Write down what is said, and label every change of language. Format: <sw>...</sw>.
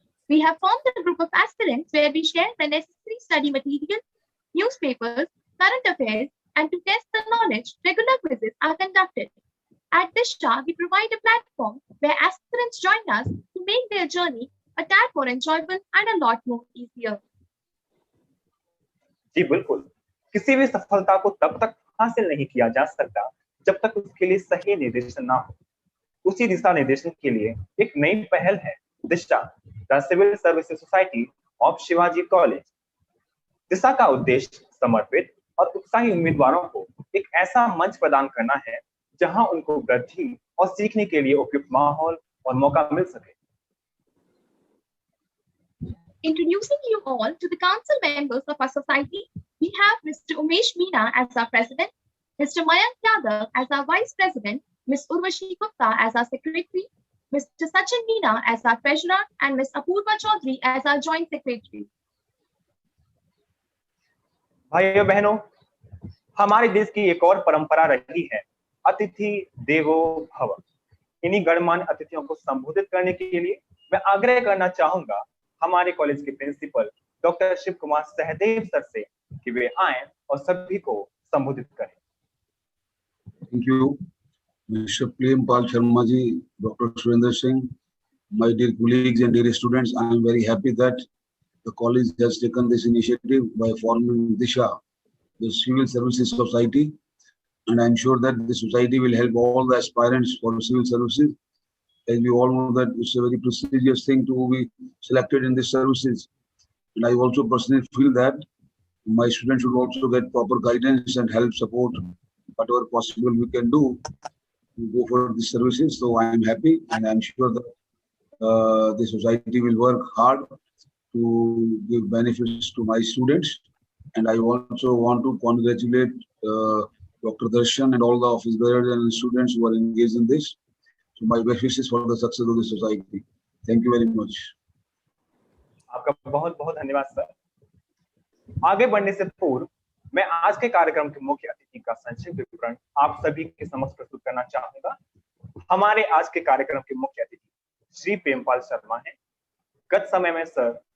<en>We have formed a group of aspirants where we share the necessary study material, newspapers, current affairs, and to test the knowledge, regular quizzes are conducted. At Disha, we provide a platform where aspirants join us to make their journey a tad more enjoyable and a lot more easier.</en> <hi>जी बिल्कुल, किसी भी सफलता को तब तक हासिल नहीं किया जा सकता जब तक उसके लिए सही निर्देशन ना हो। उसी दिशा निर्देशन के लिए एक नई पहल है दिशा, the civil services society of Shivaji college. दिशा का उद्देश्य समर्पित और उत्साही उम्मीदवारों को एक ऐसा मंच प्रदान करना है जहां उनको वृद्धि और सीखने के लिए उपयुक्त माहौल और मौका मिल सके।</hi> <en>Introducing you all to the council members of our society, we have Mr. Umesh Meena as our president, Mr. Mayank Yadav as our vice president, Ms. Urvashi Gupta as our secretary, Mr. Sachin Meena as our treasurer, and Ms. Apurva Chaudhary as our joint secretary.</en> <hi>भाइयों बहनों, हमारे देश की एक और परंपरा रही है अतिथि देवो भव। इन्हीं गणमान्य अतिथियों को संबोधित करने के लिए मैं आग्रह करना चाहूंगा हमारे कॉलेज के principal doctor Shiv Kumar Sahdev sir से कि वे आएं और सभी को संबोधित करें।</hi> <en>Thank you, Mr. Prempal Sharma ji, Dr. Surendra Singh, my dear colleagues and dear students. I am very happy that the college has taken this initiative by forming Disha, the Civil Services Society, and I am sure that the society will help all the aspirants for civil services. As we all know that it's a very prestigious thing to be selected in these services. And I also personally feel that my students should also get proper guidance and help support whatever possible we can do to go for these services. So I am happy and I am sure that the society will work hard to give benefits to my students. And I also want to congratulate Dr. Darshan and all the office bearers and students who are engaged in this. So my best wishes for the success of the society. Thank you very much.</en> <hi>आपका बहुत बहुत धन्यवाद sir. आगे बढ़ने से पूर्व मैं आज के कार्यक्रम के मुख्य अतिथि का संक्षिप्त विवरण आप सभी के समक्ष प्रस्तुत करना चाहूंगा। हमारे आज के कार्यक्रम के मुख्य अतिथि श्री प्रेमपाल शर्मा हैं। गत समय में सर</hi>